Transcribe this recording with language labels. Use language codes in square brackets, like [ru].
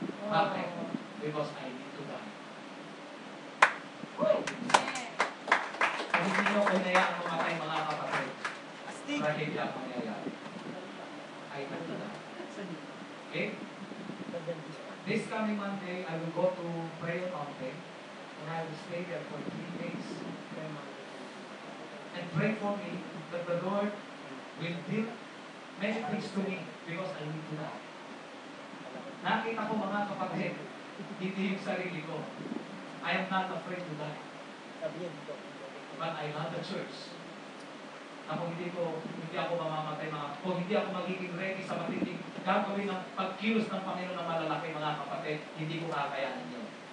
[en] Bakit? Because I need to die. [tl] Kung hindi nyo kainayaan mamatay mga kapatid, trahedya ang mangyayari. [en] I need to die. Okay? This coming Monday, I will go to Prayer Mountain, and I will stay there for 3 days. And pray for me that the Lord will deal many things to me because I need to die. [tl] Nakita ko mga kapatid, hindi yung sarili ko. [en] I am not afraid to die. But I love the church. [tl] Na kung hindi ako mamamatay, kung hindi ako magiging ready sa matinding gagawin ng pagkilos ng Panginoon ng malalaki mga kapatid, hindi ko kakayanin yun.